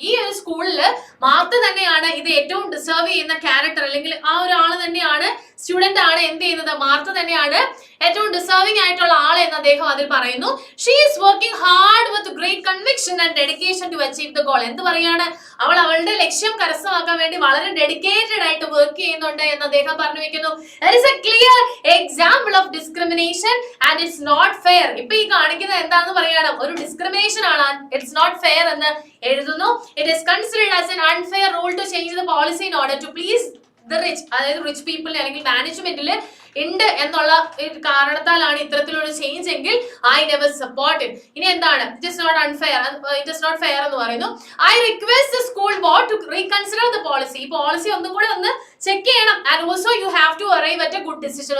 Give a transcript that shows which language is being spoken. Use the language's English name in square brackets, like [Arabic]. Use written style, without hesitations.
[Malayalam] ഈ ഒരു സ്കൂളിൽ മാർത്ത തന്നെയാണ് ഇത് ഏറ്റവും ഡിസേർവ് ചെയ്യുന്ന ക്യാരക്ടർ, അല്ലെങ്കിൽ ആ ഒരാൾ തന്നെയാണ്, സ്റ്റുഡന്റ് ആണ് എന്ത് ചെയ്യുന്നത്, മാർത്ത തന്നെയാണ് ഏറ്റവും ഡിസേർവിംഗ് ആയിട്ടുള്ള ആൾ എന്ന് അദ്ദേഹം അതിൽ പറയുന്നു. [English] She is working hard with great conviction and dedication to achieve the goal. [Malayalam] എന്ത് പറയാണ്, അവൾ അവളുടെ ലക്ഷ്യം കരസ്ഥമാക്കാൻ വേണ്ടി വളരെ ഡെഡിക്കേറ്റഡ് ആയിട്ട് വർക്ക് ചെയ്യുന്നുണ്ട് എന്ന് അദ്ദേഹം പറഞ്ഞു വെക്കുന്നു. [English] There is a clear example of discrimination and it's not fair. [Malayalam] ഇപ്പൊ ഈ കാണിക്കുന്നത് എന്താണെന്ന് പറയണം, ഒരു ഡിസ്ക്രിമിനേഷൻ ആണ്, it's not fair എന്ന് എഴുതുന്നു. [English] It is considered as an unfair rule to change the policy in order to please the rich. [Malayalam] അതായത് റിച്ച് പീപ്പിളിനെ അല്ലെങ്കിൽ മാനേജ്മെന്റിൽ ഉണ്ട് എന്നുള്ള കാരണത്താലാണ് ഇത്തരത്തിലൊരു ചേഞ്ച് എങ്കിൽ ഐ നെവർ സപ്പോർട്ട് ഇറ്റ്. [English] ഇനി എന്താണ്, it is not unfair, it is not fair എന്ന് പറയുന്നു. I request the school board to reconsider the policy. ഈ policy ഒന്നും കൂടെ ഒന്ന് ചെക്ക് ചെയ്യണം. And also you have to arrive at a good decision.